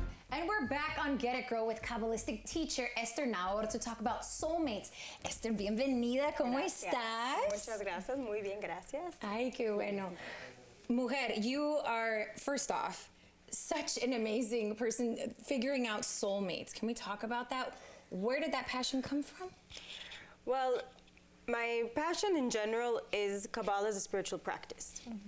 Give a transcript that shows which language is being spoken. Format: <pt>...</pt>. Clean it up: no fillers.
<en>And we're back on Get It Girl with Kabbalistic teacher Esther Naor to talk about soulmates.</en> <es>Esther, bienvenida, ¿cómo estás? Muchas gracias, muy bien, gracias. Ay, qué bueno. Mujer,</es> <en>you are, first off, such an amazing person figuring out soulmates. Can we talk about that? Where did that passion come from? Well, my passion in general is Kabbalah as a spiritual practice.</en>